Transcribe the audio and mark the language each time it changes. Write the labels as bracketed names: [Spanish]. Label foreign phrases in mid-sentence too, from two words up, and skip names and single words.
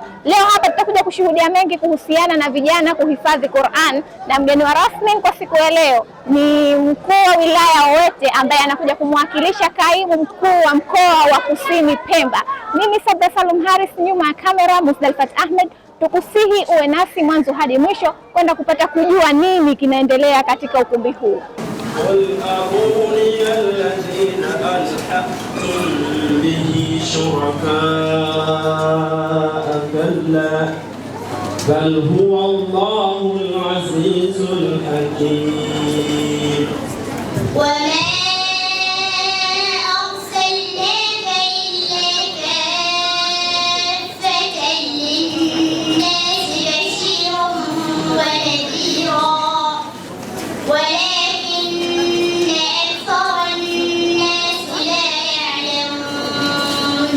[Swahili] Leo hapa tutakuja kushuhudia mengi kuhusiana na vijana kuhifadhi Quran, na mgeni wa rasmi kwa siku ya leo ni mkuu wa wilaya Owete ambaye anakuja kumwakilisha kaimu mkuu wa mkoa wa Kusini Pemba. Mimi Sabra Salum Haris, nyuma ya kamera Musdalfat Ahmed. Tukusihi uwe nasi mwanzo hadi mwisho kwenda kupata kujua nini kinaendelea katika ukumbi huu. [Arabic] بل هو الله العزيز الحكيم. وما أرسلناك إلا كافة للناس بشيرا ونذيرا ولكن أكثر الناس لا يعلمون.